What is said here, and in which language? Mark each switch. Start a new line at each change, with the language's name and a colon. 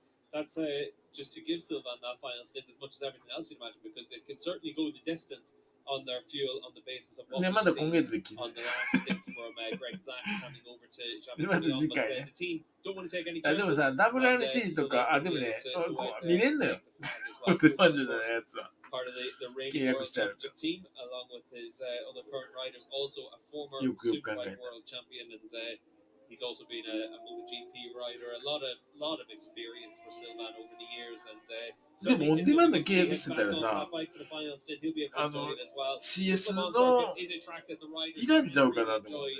English: That's just to give Sylvain that final stint as much as everything else you'd imagine, because they can certainly go the distance on their fuel on the basis of what we've seen on the last stint from Greg Black handing over to Jean-Pierre. But the team don't want to take any chances.
Japanese: でもさ、WRC とか、でもね、見れんのよ。オンデマンドじゃないやつは。
English: Part of the reigning world championship team, along with his other current riders, also a former Superbike world champion, and he's also been a MotoGP rider. A lot of experience for Sylvain over the years, and
Japanese: でもオンデマンド契約してたらさ、CS のいらんちゃうかなと思って。